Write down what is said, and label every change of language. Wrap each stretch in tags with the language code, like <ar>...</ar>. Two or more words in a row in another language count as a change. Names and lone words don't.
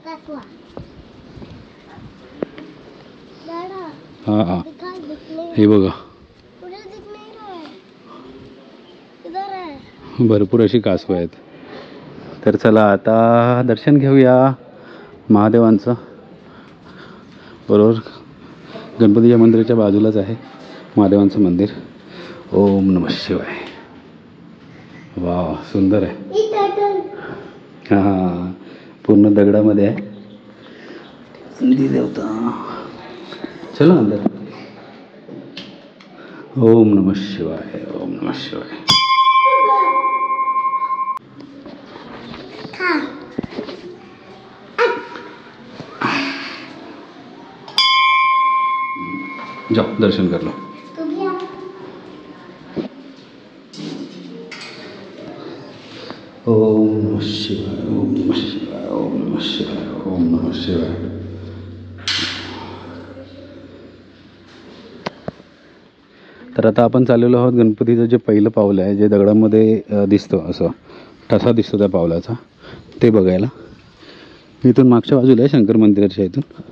<mr>हां हां, हे बघा, भरपूर अशी कासवं आहेत. तर चला आता दर्शन घेऊया महादेवांचं. बरोबर गणपतीच्या मंदिराच्या बाजूलाच आहे महादेवांचं मंदिर.</mr> <sa>ओम नमः शिवाय. वा,</sa> <mr>सुंदर आहे. हां, पूर्ण दगडामध्ये आहे. संधी देवता.</mr> <hi>चलो अंदर.</hi> <sa>ओम नमः शिवाय, ओम नमः शिवाय.</sa> <hi>जाओ, दर्शन कर लो.</hi> <sa>ओम नमः शिवाय, ओम नमः शिवाय, ओम नमः शिवाय, ओम नमः शिवाय.</sa> <mr>तर आता आपण चाललेलो आहोत गणपतीचं जे पहिलं पाऊल आहे, जे दगडामध्ये दिसतं, असं ठसा दिसतो त्या पावलाचा, ते बघायला. इथून मागच्या बाजूला आहे शंकर मंदिराच्या इथून.</mr>